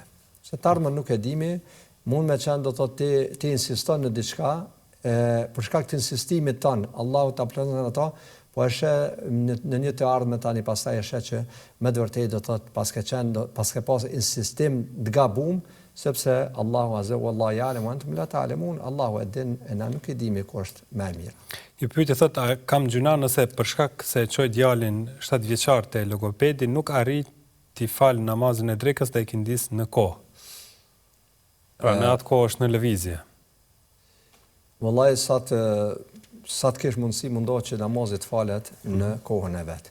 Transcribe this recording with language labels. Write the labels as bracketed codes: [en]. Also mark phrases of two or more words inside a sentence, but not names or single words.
[sq] Se të ardhmen nuk e dimi, mund me qenë do të thotë ti insiston në diçka, për shkak të insistimit tonë, Allahu ta plotëson ato, po është në një të ardhme tani pastaj është që me të vërtetë do të thotë paske pas insistim të gabum, sepse Allahu [ar] عز وجل يعلم وأنتم لا تعلمون, [sq] Allahu e din e na nuk e dimi ku është më e mirë. Ju pyetje thotë, a kam gjuna nëse për shkak se çoj djalin 7 vjeçar te logopedi nuk arrit t'i fal namazin e drekës dhe ikindis në kohë. Pra në atë kohë është në lëvizje. Wallahi sa të kesh mundësi mundohet që namazit falet në kohën e vet.